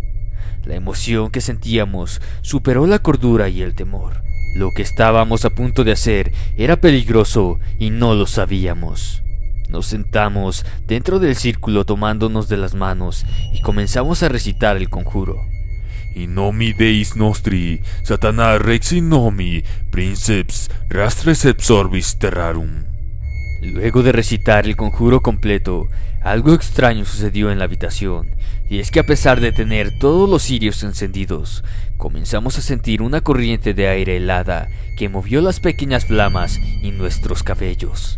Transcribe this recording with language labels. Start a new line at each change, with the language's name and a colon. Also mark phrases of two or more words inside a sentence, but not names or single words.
Spanish: La emoción que sentíamos superó la cordura y el temor. Lo que estábamos a punto de hacer era peligroso y no lo sabíamos. Nos sentamos dentro del círculo tomándonos de las manos y comenzamos a recitar el conjuro.
Latin: In nomi Deis nostri, Satana rex in nomi, princeps rastres absorbis terrarum.
Spanish: Luego de recitar el conjuro completo, algo extraño sucedió en la habitación, y es que a pesar de tener todos los cirios encendidos, comenzamos a sentir una corriente de aire helada que movió las pequeñas flamas y nuestros cabellos.